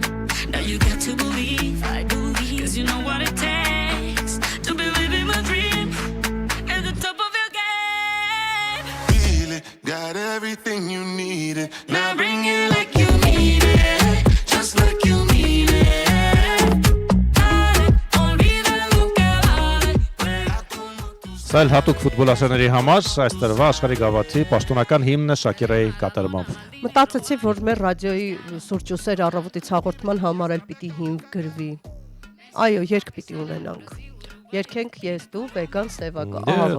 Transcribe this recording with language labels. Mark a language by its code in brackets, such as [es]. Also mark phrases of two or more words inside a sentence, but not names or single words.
[en] Now you got to believe, I believe, cause you know what it takes to be living my dream at the top of your game. Feel it, got everything you needed. Now bring it like you need it, just like you need it. [hy] Սա էլ հատուկ ֆուտբոլասերների համար այս տարվա աշխարհի գավաթի պաշտոնական հիմնը Շակիրայի կատարմամբ։ Մտածեցի, որ մեր ռադիոյի սուրճ ու սեր առավոտից հաղորդման համար էլ պիտի հիմք գրվի։ Այո, երգ պիտի ունենանք։ Երկենք ես դու վեգան սևակա ահավոր։